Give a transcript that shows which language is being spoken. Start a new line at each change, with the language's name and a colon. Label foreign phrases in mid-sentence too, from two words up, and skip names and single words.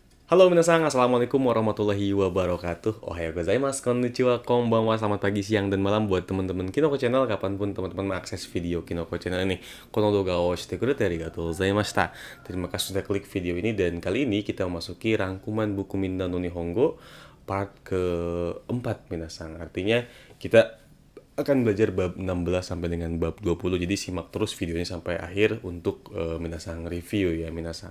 Arabic: Halo minasan, السلام عليكم ورحمة الله وبركاته.
Japanese: おはようございます、こんにちは、こんばんは,
Indonesian: selamat pagi, siang, dan malam buat teman-teman Kinoko Channel kapanpun teman-teman mengakses video Kinoko Channel ini.
Japanese: この動画をしてくれてありがとうございました.
Indonesian: Terima kasih sudah klik video ini dan kali ini kita memasuki rangkuman buku Minna no Nihongo part keempat minasan. Artinya kita akan belajar bab 16 sampai dengan bab 20. Jadi simak terus videonya sampai akhir untuk minasang review ya minasang.